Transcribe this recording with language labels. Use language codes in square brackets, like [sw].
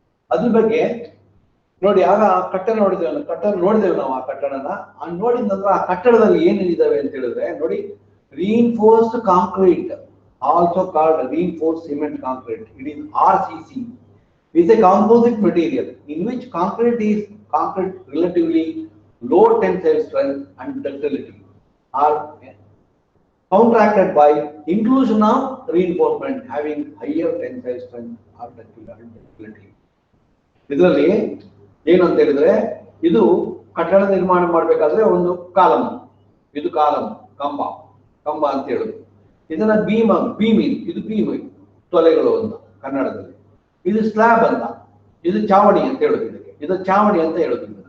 [kn] ಅದ್ರ ಬಗ್ಗೆ ನೋಡಿ, ಆಗ ಕಟ್ಟಡ ನೋಡಿದ್ದೇವೆ ನಾವು. ಆ ಕಟ್ಟಡನ ನೋಡಿದ ನಂತರ ಆ ಕಟ್ಟಡದಲ್ಲಿ ಏನೇನಿದಾವೆ ಅಂತ ಹೇಳಿದ್ರೆ ನೋಡಿ, [en] Reinforced concrete, also called reinforced cement concrete, it is RCC, is a composite material in which concrete relatively low tensile strength and ductility are counteracted by inclusion of reinforcement having higher tensile strength or ductility. [kn] ಇದರಲ್ಲಿ ಏನು ಅಂತ ಹೇಳಿದ್ರೆ ಇದು ಕಟ್ಟಡ ನಿರ್ಮಾಣ ಮಾಡಬೇಕಾದ್ರೆ ಒಂದು column, ಇದು ಕಾಲಮ್, ಕಂಬ ಕಂಬ ಅಂತ ಹೇಳುದು. ಇದನ್ನ ಬೀಮ್ ಇದು ಬೀಮ್ ತೊಲೆಗಳು ಅಂತ ಕನ್ನಡದಲ್ಲಿ. ಇದು ಸ್ಲ್ಯಾಬ್ ಅಂತ, ಇದು ಚಾವಣಿ ಅಂತ ಹೇಳುದು. ಇದಕ್ಕೆ ಇದು ಚಾವಣಿ ಅಂತ ಹೇಳುದು.